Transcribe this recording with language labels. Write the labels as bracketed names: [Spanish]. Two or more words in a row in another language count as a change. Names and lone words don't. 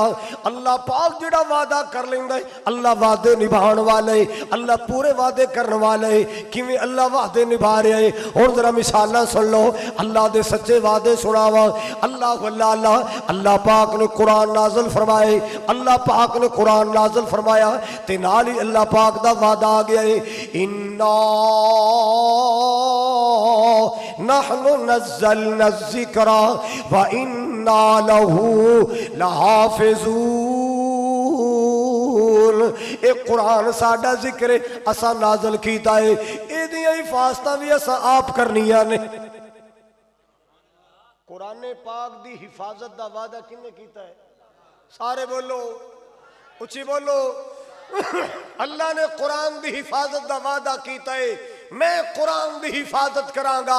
[Punjabi] اللہ پاک جڑا وعدہ کر لیندا ہے، اللہ وعدے نبھان والے، اللہ پورے وعدے کرنے والے۔ کیویں اللہ وعدے نبھا رہے ہیں، ہن ذرا مثالاں سن لو، اللہ دے سچے وعدے سناواں۔ اللہ اللہ پاک نے قرآن نازل فرمائے، اللہ پاک نے قرآن نازل فرمایا تے نال ہی اللہ پاک دا وعدہ آ گیا ہے [Arabic] انا نحن نزلنا الذکر وَإِنَّا لَهُ لَحَافِظُونَ۔ [Punjabi] اے قرآن ساڈا ذکر ہے، اسا نازل کیتا ہے، اے دیاں حفاظتاں بھی اسا آپ کرنیاں نے۔ قرآن پاک دی حفاظت دا وعدہ کن نے کیتا ہے؟ سارے بولو، اچھی بولو۔ اللہ نے قرآن دی حفاظت دا وعدہ کیتا ہے، میں قرآن دی حفاظت کراں گا۔